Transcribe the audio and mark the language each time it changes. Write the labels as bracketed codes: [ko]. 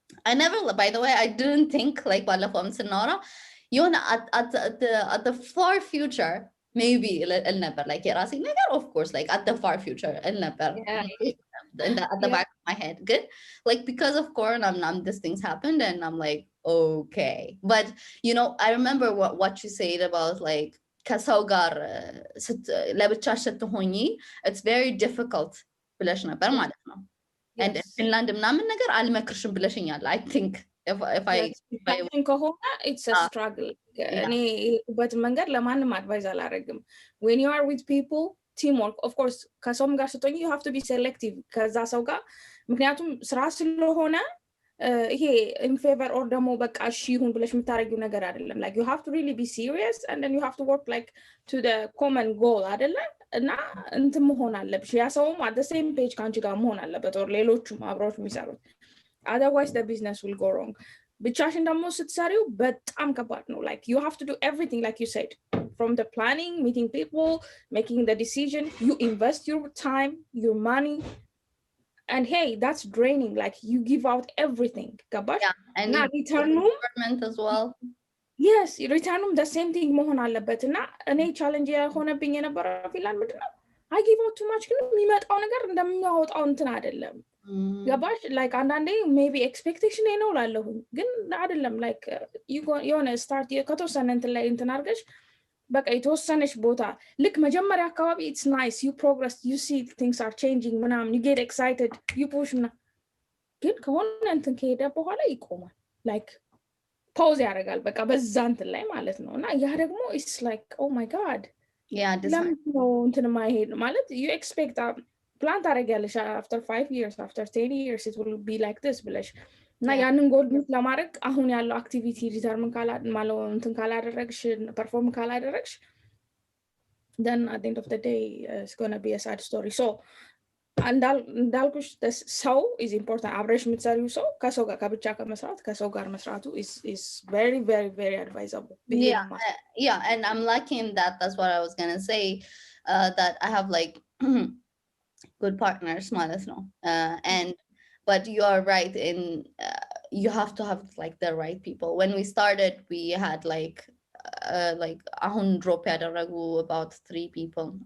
[en] I never, by the way, I didn't think like [am] ባለፈው ዓመት ስናወራ የሆነ [en] at the far future maybe [am] እል ነበር [en] like [am] የራሴ ነገር [en] of course like at the far future [am] እል ነበር [en] at the back of my head. Good, like because of corona these things happened and I'm like okay, but you know I remember what you said about like [am] ከሰው ጋር ለብቻሽ ስትሆኚ [en] it's very difficult [am] ብለሽ ነበር ማለት ነው. And ፊንላንድ ምናምን ነገር አልመክርሽም ብለሽኛል. [en] I think if I ከሆነ it's a struggle. [am] እኔ በት መንገድ ለማንም አድቫይዝ አላደርግም. [en] When you are with people, teamwork, of course [am] ከሰውም ጋር ስትሆኚ [en] you have to be selective [am] ከዛ ሰው ጋር ምክንያቱም ስራ ስለሆነ ይሄ [en] in favor or [am] ደግሞ በቃ እሺ ይሁን ብለሽ የምታደርጊው ነገር አይደለም. [en] like you have to really be serious and then you have to work like to the common goal [am] አይደለ እና እንትን መሆን አለብሽ ያ ሰውም [en] at the same page [am] ከአንቺ ጋር መሆን አለበት [en] or [am] ሌሎቹም አብረውት የሚሰሩት, [en] otherwise the business will go wrong. [am] ብቻሽን ደግሞ ስትሰሪው በጣም ከባድ ነው. [en] like you have to do everything like you said, from the planning, meeting people, making the decision, you invest your time, your money, and hey that's draining, like you give out everything. [am] gabash [en] and return as well. yes, return the same thing [am] መሆን አለበት እና እኔ ቻሌንጅ የሆነብኝ የነበረው ፊንላንድ ምንድነው [en] I give out too much [am] ግን የሚመጣው ነገር እንደሚያወጣው እንትን አይደለም. ገባሽ like አንዳንዴ maybe expectation ነው ላለሁኝ ግን አይደለም like የሆነ start ከተወሰነ እንትን ላይ እንትን አድርገሽ በቃ የተወሰነሽ ቦታ ልክ መጀመሪያ አካባቢ [en] it's nice, you progress, you see things are changing [am] ምናምን, [en] you get excited, you push [am] ምናምን ግን ከሆነ እንትን ከሄደ በኋላ ይቆማል, like ፓውዝ ያደርጋል በቃ በዛ እንትን ላይ ማለት ነው እና ያ ደግሞ [en] it's like oh my god [am] ለምን ነው እንትን ማይሄድ ማለት [en] you expect plan [am] ታደርጊያለሽ [en] after 5 years, after 10 years it will be like this [am] ብለሽ እና ያንን ጎል ለማድረግ አሁን ያለው አክቲቪቲ ዲተርሚን ማለት እንትን ካላደረግሽ ፐርፎርም ካላደረግሽ [en] then at the end of the day it's going to be a sad story. so [am] እንዳልኩሽ ሰው [en] is important. [am] አብረሽ የምትሰሪው ሰው ከሰው ጋር ከብቻ ከመስራት ከሰው ጋር መስራቱ [en] is very very very advisable. Yeah, and I'm lucky in that. That's what I was going to say, that I have like good partners [am] ማለት ነው. [en] And but you are right in you have to have like the right people. When we started we had like ahun drop ያደረጉ about 3 people.